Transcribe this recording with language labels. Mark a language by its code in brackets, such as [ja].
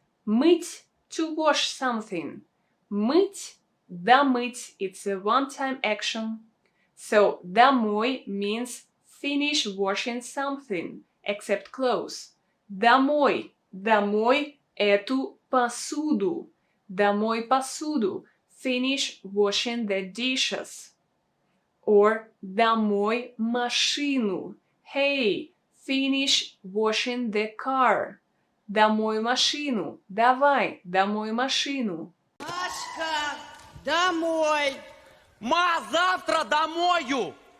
[en] Мыть, to wash something. [ru] Мыть, домыть, [en] it's a one-time action. So домой means finish washing something, except clothes. [ru] Домой, домой эту посуду. Домой посуду, [en] finish washing the dishes. [ru] Or домой машину. [en] Hey, finish washing the car. [ru] Домой машину. Давай, домой машину. Машка, домой! Ма, завтра домою!